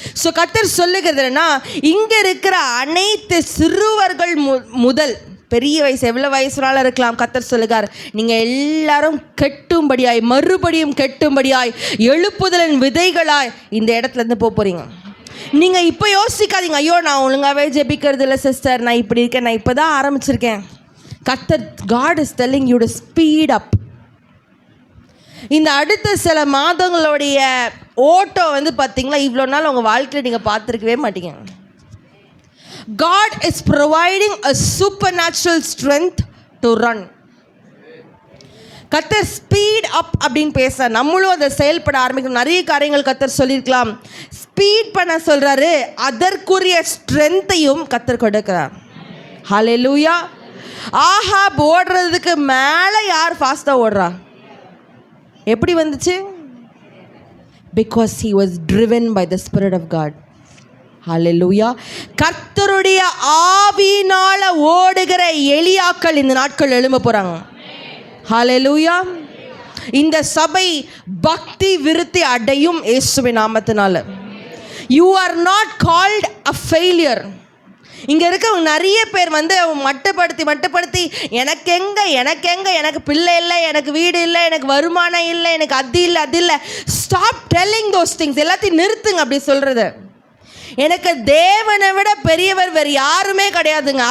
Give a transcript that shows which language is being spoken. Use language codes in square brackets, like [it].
[ta] So கர்த்தர் சொல்லுகிறதுனா, இங்கே இருக்கிற அனைத்து சிறுவர்கள் முதல் பெரிய வயசு, எவ்வளோ வயசுனாலும் இருக்கலாம், கர்த்தர் சொல்லுகிறார், நீங்கள் எல்லாரும் கெட்டும்படியாய் மறுபடியும் கெட்டும்படியாய் எழுப்புதலின் விதைகளாய் இந்த இடத்துலேருந்து போகிறீங்க. நீங்கள் இப்போ யோசிக்காதீங்க, ஐயோ நான் ஒழுங்காகவே ஜெபிக்கிறது இல்லை சிஸ்டர், நான் இப்படி இருக்கேன், நான் இப்போ தான் ஆரம்பிச்சிருக்கேன். [en] கர்த்தர், God is telling you to speed up. [ta] இந்த அடுத்த சில மாதங்களுடைய ஓட்டம் வந்து பார்த்தீங்கன்னா இவ்வளோ நாள் உங்கள் வாழ்க்கையில் நீங்கள் பார்த்துருக்கவே மாட்டீங்க. [en] God is providing a supernatural strength to run. [ta] கர்த்தர் ஸ்பீட் அப் அப்படின்னு பேச நம்மளும் அதை செயல்பட ஆரம்பிக்கணும். நிறைய காரியங்கள் கர்த்தர் சொல்லியிருக்கலாம், ஸ்பீட் பண்ண சொல்கிறாரு, அதற்குரிய ஸ்ட்ரென்த்தையும் கர்த்தர் கொடுக்கிறார். ஹல்லேலூயா. ஆஹாப் ஓடுறதுக்கு மேலே யார் ஃபாஸ்ட்டாக ஓடுறா? எப்படி வந்துச்சு? [en] Because he was driven by the Spirit of God. Hallelujah. [ta] கர்த்தருடைய ஆவியினால ஓடுகிற எலியாக்கள் இந்த நாட்கள் எழும்ப போறாங்க. Hallelujah. இந்த சபை பக்தி விருத்தி அடையும் இயேசுவின் நாமத்தினால. [en] You are not called a failure. [ta] இங்கே இருக்கவங்க நிறைய பேர் வந்து மட்டுப்படுத்தி எனக்கு பிள்ளை இல்லை, எனக்கு வீடு இல்லை, எனக்கு வருமானம் இல்லை, எனக்கு அது இல்லை. [en] Stop telling those things. [ta] எல்லாத்தையும் நிறுத்துங்க அப்படி சொல்கிறது. எனக்கு தேவனை விட பெரியவர் வேறு யாருமே கிடையாதுங்க.